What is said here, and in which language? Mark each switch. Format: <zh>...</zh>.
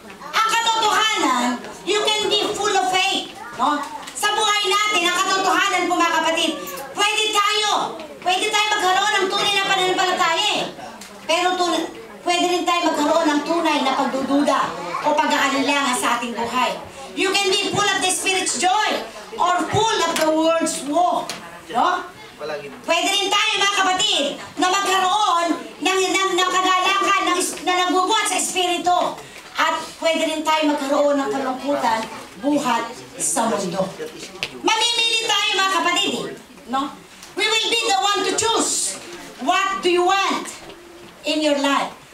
<tl>Ang katotohanan,</tl> <en>you can be full of faith. No?</en> <tl>Sa buhay natin, ang katotohanan po mga kapatid, pwede tayo magkaroon ng tunay na pananampalataya eh. Pero pwede pwede rin tayo magkaroon ng tunay na pagdududa o pag-aalinlangan sa ating buhay.</tl> <en>You can be full of the Spirit's joy or full of the world's woe. No?</en> <tl>Pwede rin tayo, mga kapatid, na magkaroon ng kagalakan na nagbubuhat sa Espiritu. At pwede rin tayo magkaroon ng kalungkutan buhat sa mundo. Mamimili tayo, mga kapatid. No?</tl> <en>We will be the one to choose. What do you want in your life?</en>